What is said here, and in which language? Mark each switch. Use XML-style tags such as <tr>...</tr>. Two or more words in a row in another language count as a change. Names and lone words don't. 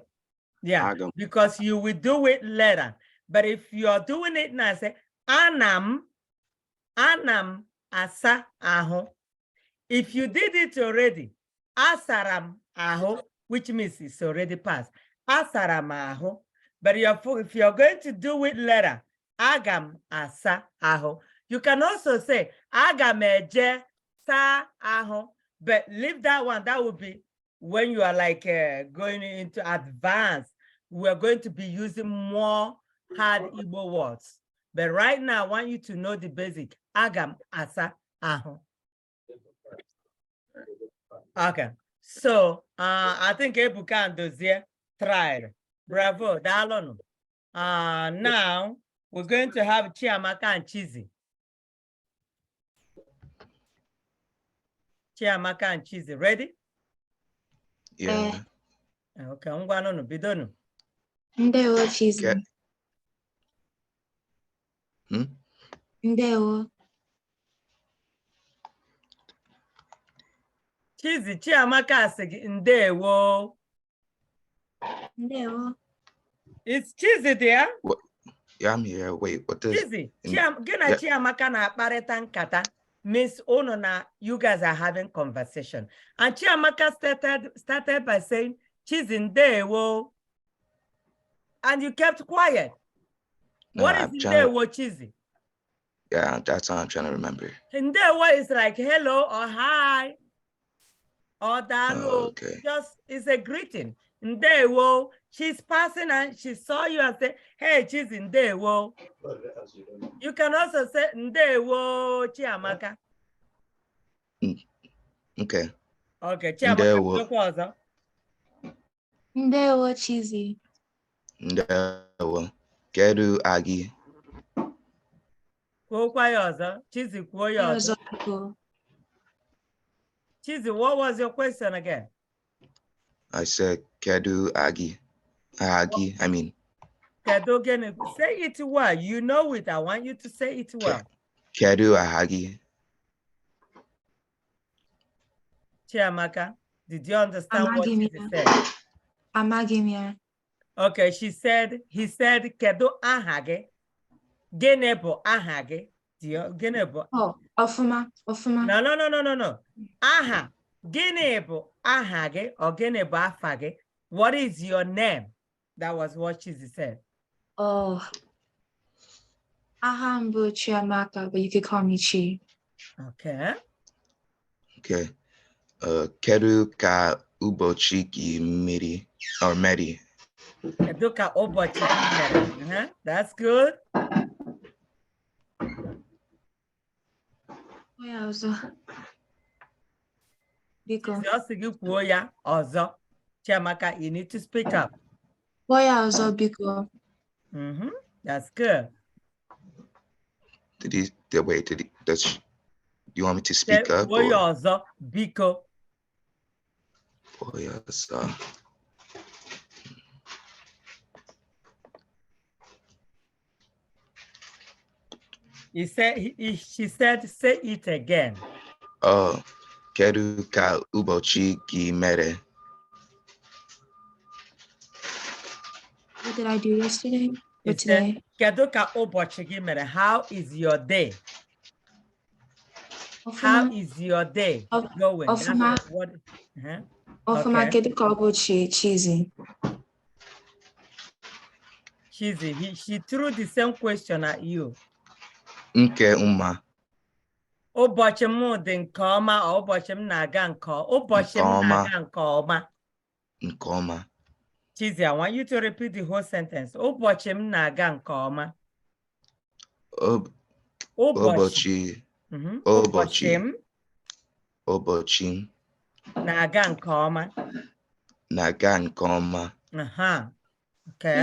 <en>Yeah, because you will do it later. But if you are doing it now, say</en> <ig>anam asa aho.</ig> <en>If you did it already,</en> <ig>asaram aho,</ig> <en>which means it's already past.</en> <ig>Asaram aho.</ig> <en>But if you're going to do it later,</en> <ig>agam asa aho.</ig> <en>You can also say</en> <ig>agam eje sa aho,</ig> <en>but leave that one. That would be when you are like going into advanced. We are going to be using more hard Igbo words. But right now, I want you to know the basic.</en> <ig>Agam asa aho. Okay.</ig> <en>So I think Ebuka and Dozie tried. Bravo, Dalon. Now we're going to have Chiamaka and Chizzy. Chiamaka and Chizzy, ready? Yeah.</en> <ig>Okay, ngwano bidonu. Ndewo Chizzy. Ndewo. Chizzy, Chiamaka sigi ndewo. Ndewo.</ig> <en>Is Chizzy there? What? Yeah, I'm here. Wait, what does Chizzy, Chiamaka</en> <ig>na akparịta nkata</ig> <en>means you guys are having conversation. And Chiamaka started by saying,</en> <ig>Chizzy ndewo.</ig> <en>And you kept quiet. No, What is ndewo, Chizzy? Yeah, that's what I'm trying to remember. Ndewo is like hello or hi or dalo. Oh, okay. Just it's a greeting. Ndewo. She's passing and she saw you and said, hey, Chizzy ndewo. You can also say ndewo Chiamaka. Okay. Okay, Chiamaka.</en> <ig>Ndewo. Ndewo Chizzy. Ndewo. Kedu agi. Kwuokwa ya ọzọ. Chizzy, kwuo ya ọzọ.</ig> <en>Chizzy, what was your question again? I said</en> <ig>Kedu Agi.</ig> <en>Agi, I mean.</en> <ig>Kedu gene.</ig> <en>Say it well. You know it. I want you to say it well.</en> <ig>Kedu Ahagi.</ig> <en>Chiamaka, did you understand what she said?</en> <ig>Amagimia.</ig> <en>Okay, he said,</en> <ig>Kedu ahage. Gene bụ aha gị. Gịnị bụ? Oh, Ofuma. No. Aha. Gịnị bụ aha gị or gịnị bụ afa gị?</ig> <en>What is your name? That was what she said. Oh. Ahambu Chiamaka, but you could call me Chi. Okay. Okay.</en> <ig>Kedu ka ubochi gi meri or meri. Kedu ka ụbọchị gị mere?</ig> <en>That's good. Oh, yeah, also.</en> <ig>Biko. Just gị kwuo ya ọzọ.</ig> <en>Chiamaka, you need to speak up. Oh, yeah, also, Biko. That's good. Do you want me to speak up?</en> <ig>Kwuo ya ọzọ, biko.</ig> <en>Oh, yes. She said, say it again.</en> <ig>Oh, kedu ka ubochi gi mere.</ig> <en>What did I do yesterday or today?</en> <ig>Kedu ka ụbọchị gị mere?</ig> <en>How is your day?</en> <ig>Ofuma.</ig> <en>How is your day going?</en> <ig>Ofuma. Ofuma, kedu ka ubochi Chizzy.</ig> <en>Chizzy, she threw the same question at you.</en> <ig>Nke uma. Ụbọchị m dị nke ọma ọ ụbọchị m na-aga nke ụbọchị m na-aga nke ọma. Nke ọma.</ig> <en>Chizzy, I want you to repeat the whole sentence.</en> <ig>Ụbọchị m na-aga nke ọma. Ụbọchị m na-aga nke ọma. na-aga nke ọma.</ig> <en>Okay.</en>